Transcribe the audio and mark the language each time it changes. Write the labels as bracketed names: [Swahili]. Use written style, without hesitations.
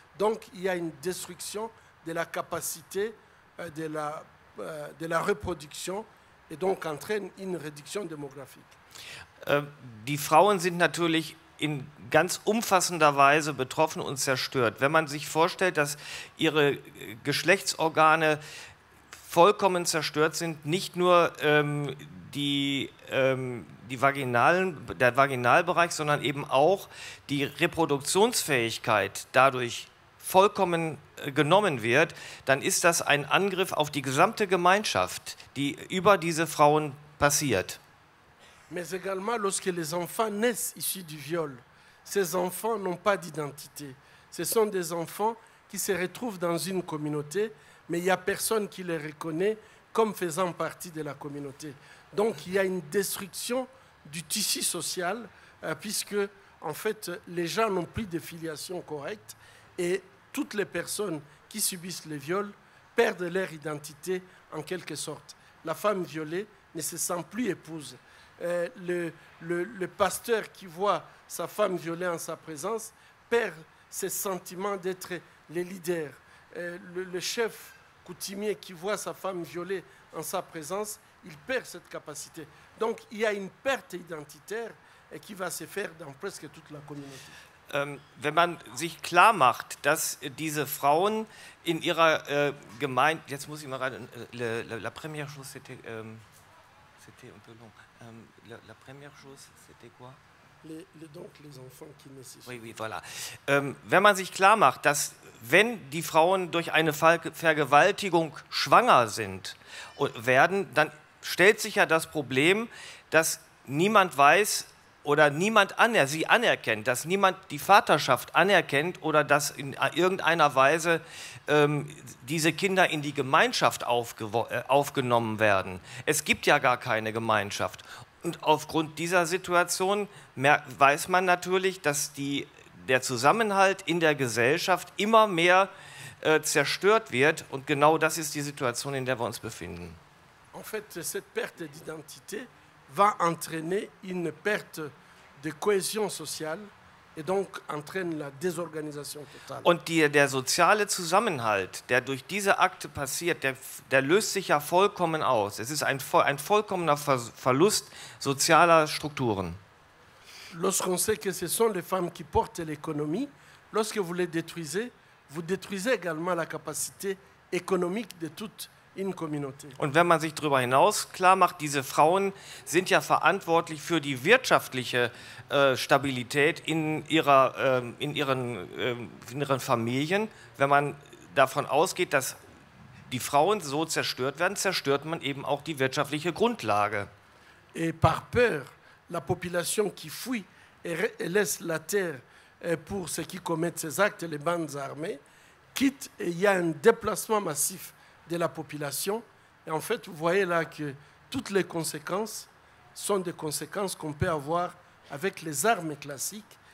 [French] Donc il y a une destruction de la capacité de la reproduction et donc entraîne une réduction démographique. [German] Die Frauen sind natürlich in ganz umfassender Weise betroffen und zerstört. Wenn man sich vorstellt, dass ihre Geschlechtsorgane vollkommen zerstört sind, nicht nur der Vaginalbereich, sondern eben auch die Reproduktionsfähigkeit dadurch vollkommen genommen wird, dann ist das ein Angriff auf die gesamte Gemeinschaft, die über diese Frauen passiert. [French] Mais également lorsque les enfants naissent issus du viol, ces enfants n'ont pas d'identité. Ce sont des enfants qui se retrouvent dans une communauté, mais il n'y a personne qui les reconnaît comme faisant partie de la communauté. Donc il y a une destruction du tissu social, puisque en fait les gens n'ont plus de filiation correcte et toutes les personnes qui subissent les viols perdent leur identité en quelque sorte. La femme violée ne se sent plus épouse. Le pasteur qui voit sa femme violée en sa présence perd ce sentiment d'être le leader. Le chef coutumier qui voit sa femme violée en sa présence, il perd cette capacité. Donc il y a une perte identitaire qui va se faire dans presque toute la communauté. [German] Wenn man sich klar macht, dass diese Frauen in ihrer Gemeinde, jetzt muss ich mal rein, [French] la première chose c'était un peu long. La première chose c'était quoi? Donc les enfants qui naissent. Oui, voilà. [German] Wenn man sich klar macht, dass wenn die Frauen durch eine Vergewaltigung schwanger werden, dann stellt sich ja das Problem, dass niemand weiß oder niemand sie anerkennt, dass niemand die Vaterschaft anerkennt oder dass in irgendeiner Weise diese Kinder in die Gemeinschaft aufgenommen werden. Es gibt ja gar keine Gemeinschaft. Und aufgrund dieser Situation weiß man natürlich, dass der Zusammenhalt in der Gesellschaft immer mehr zerstört wird. Und genau das ist die Situation, in der wir uns befinden. [French] En fait, cette perte d'identité va entraîner une perte de cohésion sociale et donc entraîne la désorganisation totale. [German] Und der soziale Zusammenhalt, der durch diese Akte passiert, der löst sich ja vollkommen aus. Es ist ein vollkommener Verlust sozialer Strukturen. [French] Lorsqu'on sait que ce sont les femmes qui portent l'économie, lorsque vous les détruisez, vous détruisez également la capacité économique de toute une communauté. [German] Und wenn man sich darüber hinaus klar macht, diese Frauen sind ja verantwortlich für die wirtschaftliche Stabilität in ihren Familien. Wenn man davon ausgeht, dass die Frauen so zerstört werden, zerstört man eben auch die wirtschaftliche Grundlage. [French] Et par peur, la population qui fuit et laisse la terre pour ceux qui commettent ces actes, les bandes armées, quitte et il y a un déplacement massif de la population. Et en fait, vous voyez là que toutes les conséquences sont des conséquences qu'on peut avoir avec les armes classiques.